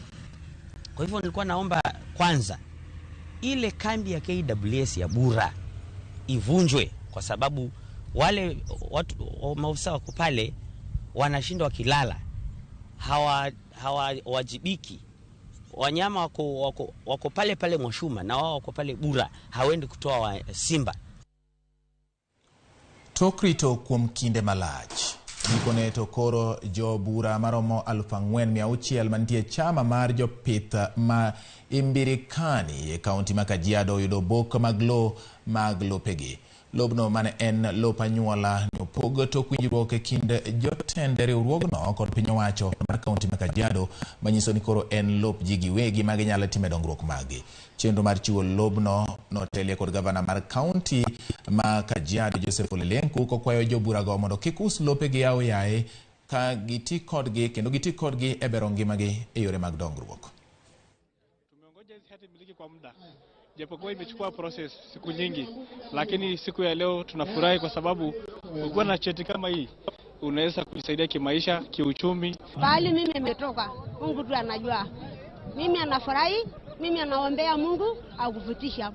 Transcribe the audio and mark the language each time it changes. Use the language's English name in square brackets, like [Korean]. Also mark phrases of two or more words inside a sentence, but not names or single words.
[Swahili] Kwa hivyo nilikuwa naomba kwanza ile kambi ya KWS ya Bura ivunjwe, kwa sababu wale watu maafisa wako pale wanashindwa wakilala, hawajibiki. Wanyama wako pale pale Mwashuma na wao wako pale Bura, hawendi kutoa simba. [Luo (Kenya and Tanzania)] Tokrito kuom kinde malach. Nikone tokoro jo Bura maromo 4,600 mantie chama mar jopith ma Imbirikani e kaunti ma Kajiado yudo bok mag lopegi. Lobno mane en lop anyuola ne opog tok winjruok e kind jotend riwruogno kod piny owacho mar kaunti ma Kajiado, manyiso ni koro en lop ji giwegi ma ginyalo time dongruok magi. Chenro mar chiwo lobno notelie kod gavana mar kaunti ma Kajiado Joseph Olelenku kokwayo joburago mondo kik us lopegi yaye ka giti kodgi kendo giti kodgi e bero ngimagi e yore mag dongruok. [Swahili] Tumeongoja hizi hati miliki kwa muda, japokuwa imechukua process siku nyingi, lakini siku ya leo tunafurahi kwa sababu ukiwa na cheti kama hii unaweza kujisaidia kimaisha, kiuchumi. Bali mimi nimetoka, Mungu tu anajua. Mimi anafurahi, mimi anaombea Mungu akufutisha.